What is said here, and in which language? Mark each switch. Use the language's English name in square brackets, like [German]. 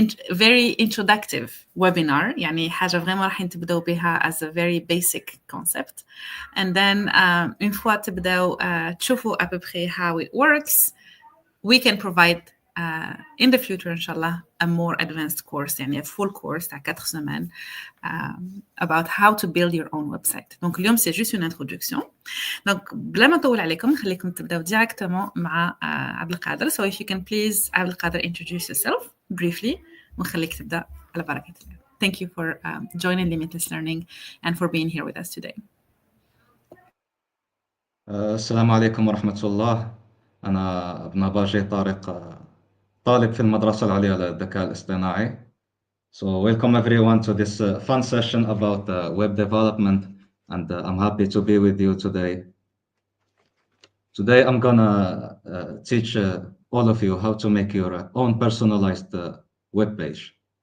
[English] very introductive webinar [Arabic] يعني حاجة [English] vraiment [Arabic] راح تبدأوا بها [English] as a very basic concept, and then [French] une fois [Arabic] تبدأوا تشوفوا [French] à peu près [English] how it works, we can provide in the future إن شاء الله a more advanced course [Arabic] يعني [English] a full course تاع [French] 4 semaines [English] about how to build your own website. [French] Donc [Arabic] اليوم [French] c'est juste une introduction. [Arabic] Donc بلا ما نطول عليكم نخليكم تبدأوا directement مع عبد القادر. [English] So if you can please عبد القادر introduce yourself briefly [Arabic] ونخليك تبدأ على بركة الله. [English] Thank you for joining Limitless Learning and for being here with us today. [Arabic] السلام عليكم ورحمة الله. أنا ابن باجي طارق، طالب في المدرسة العليا للذكاء الاصطناعي. [English] So welcome everyone to this fun session about web development, and I'm happy to be with you today. Today I'm gonna teach all of you how to make your own personalized web page.